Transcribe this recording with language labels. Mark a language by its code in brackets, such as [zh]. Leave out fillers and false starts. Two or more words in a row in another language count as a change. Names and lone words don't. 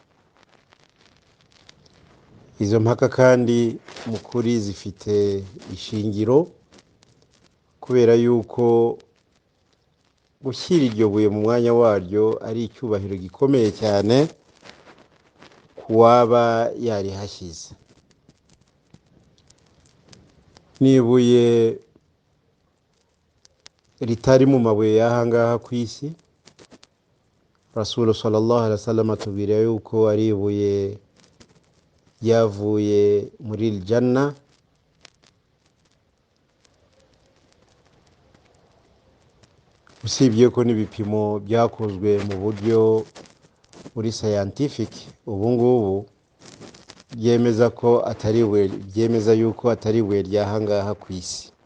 [rw] Izo mpaka kandi mu kuri zifite ishingiro, kubera yuko gushyira iryo buye mu mwanya waryo ari icyubahiro gikomeye cyane kuwaba yarihashyize. Nibuye ritari mu mabuye y'ahangaha ku isi. [ar] رسول صلى الله عليه وسلم [rw] atubwira yuko ari ibuye ryavuye muri Janna, usibye ko n'ibipimo byakozwe mu buryo buri scientific ubu ngubu byemeza ko atari ibuye, byemeza yuko atari ibuye ry'ahangaha ku isi.